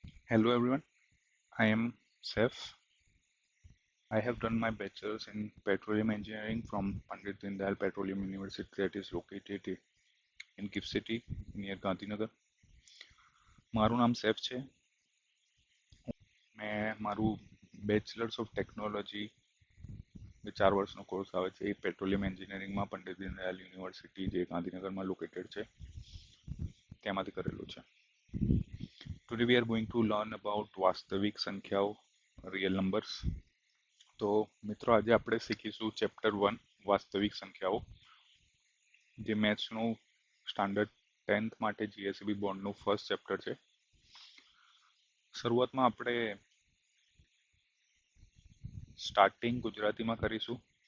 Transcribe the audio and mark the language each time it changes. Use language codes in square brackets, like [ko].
[en] Hello everyone, I am Seth. I have done my bachelor's in petroleum engineering from Pandit Dindayal Petroleum University that is located in GIFT City near Gandhinagar. [gu] મારું નામ safe છે. મેં મારું bachelors of technology જે 4 વર્ષનો course આવે છે એ petroleum એન્જિનિયરિંગમાં પંડિત દીનદયાલ યુનિવર્સિટી જે ગાંધીનગરમાં લોકેટેડ છે તેમાંથી કરેલું છે. [en] Today we are going to learn about [gu] વાસ્તવિક સંખ્યાઓ, [en] real numbers. [gu] તો મિત્રો આજે આપણે શીખીશું ચેપ્ટર 1 વાસ્તવિક સંખ્યાઓ જે મેથ્સનું સ્ટાન્ડર્ડ 10th માટે જીએસબી બોર્ડનું ફર્સ્ટ ચેપ્ટર છે. શરૂઆતમાં આપણે સ્ટાર્ટિંગ ગુજરાતીમાં કરીશું.